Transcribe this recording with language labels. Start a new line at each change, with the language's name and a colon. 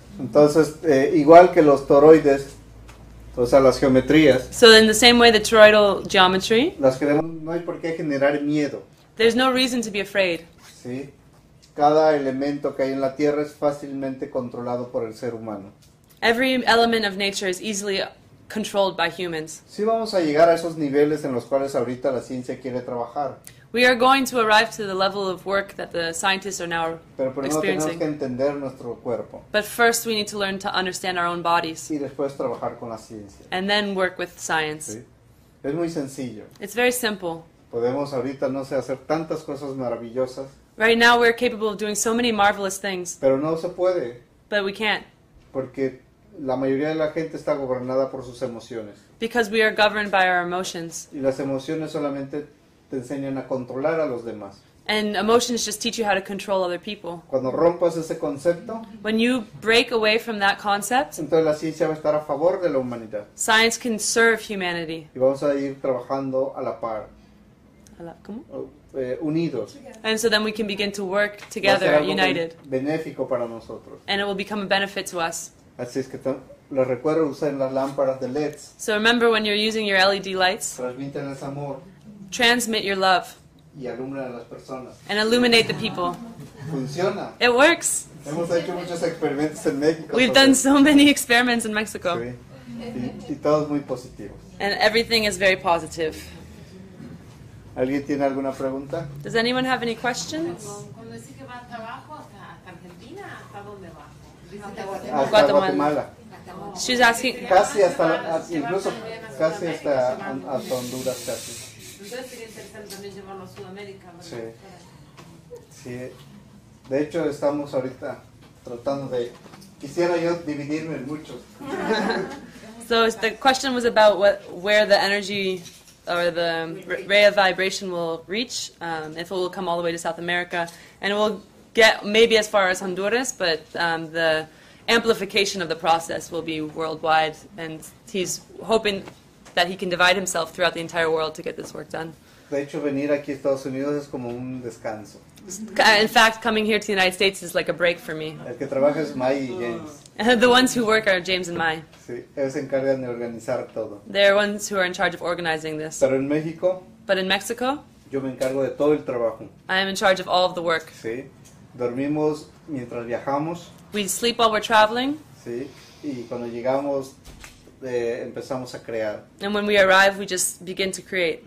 Spanish: Entonces, igual que los toroides, o sea, las geometrías,
English: So in the same way, the toroidal geometry,
Spanish: las queremos, no hay por qué generar miedo.
English: there's no reason to be afraid.
Spanish: ¿Sí? Cada elemento que hay en la Tierra es fácilmente controlado por el ser humano.
English: Every element of nature is easily controlled by humans.
Spanish: Sí vamos a llegar a esos niveles en los cuales ahorita la ciencia quiere trabajar,
English: We are going to arrive to the level of work that the scientists are now
Spanish: pero primero tenemos
English: experiencing.
Spanish: que entender nuestro cuerpo
English: But first, we need to learn to understand our own bodies
Spanish: y después trabajar con la ciencia.
English: and then work with science.
Spanish: ¿Sí? Es muy sencillo.
English: It's very simple.
Spanish: Podemos ahorita, no sé, hacer tantas cosas maravillosas,
English: Right now, we're capable of doing so many marvelous things,
Spanish: pero no se puede,
English: but we can't
Spanish: porque la mayoría de la gente está gobernada por sus emociones.
English: because we are governed by our emotions.
Spanish: Y las emociones solamente te enseñan a controlar a los demás.
English: And emotions just teach you how to control other people.
Spanish: Cuando rompas ese concepto,
English: When you break away from that concept,
Spanish: entonces la ciencia va a estar a favor de la humanidad.
English: science can serve humanity.
Spanish: Y vamos a ir trabajando a la par, ¿Cómo? unidos.
English: And so then we can begin to work
Spanish: Va a ser
English: together,
Spanish: algo
English: united,
Spanish: benéfico para nosotros.
English: and it will become a benefit to us.
Spanish: Así es que les recuerdo, usen las lámparas de LEDs,
English: So remember, when you're using your LED lights,
Spanish: transmiten ese amor
English: transmit your love
Spanish: y alumbran a las personas.
English: and illuminate the people.
Spanish: Funciona.
English: It works.
Spanish: Hemos hecho muchos experimentos en México.
English: We've done so many experiments in Mexico,
Spanish: Sí. Y todos muy positivos.
English: and everything is very positive.
Spanish: ¿Alguien tiene alguna pregunta?
English: Does anyone have any questions?
Spanish: Cuando dice que va hasta abajo, hasta Argentina, ¿hasta dónde va? Hasta Guatemala.
English: Guatemala. She's asking.
Spanish: Casi incluso casi hasta Honduras casi. Entonces sería interesante también llevarlo a Sudamérica, ¿verdad? Sí. Sí. De hecho estamos ahorita tratando de... Quisiera yo dividirme en muchos.
English: So the question was about where the energy or the ray of vibration will reach, if it will come all the way to South America, and it will get maybe as far as Honduras, but the amplification of the process will be worldwide, and he's hoping that he can divide himself throughout the entire world to get this work done.
Spanish: De hecho, venir aquí a Estados Unidos es como un descanso.
English: In fact, coming here to the United States is like a break for me.
Spanish: El que trabaja es May y James.
English: The ones who work are James and Mai.
Spanish: Sí, ellos se encargan de organizar todo.
English: They're ones who are in charge of organizing this.
Spanish: Pero en México,
English: But in Mexico,
Spanish: yo me encargo de todo el trabajo.
English: I am in charge of all of the work.
Spanish: Sí, dormimos mientras viajamos.
English: We sleep while we're traveling,
Spanish: Sí, y cuando llegamos empezamos a crear
English: and when we arrive, we just begin to create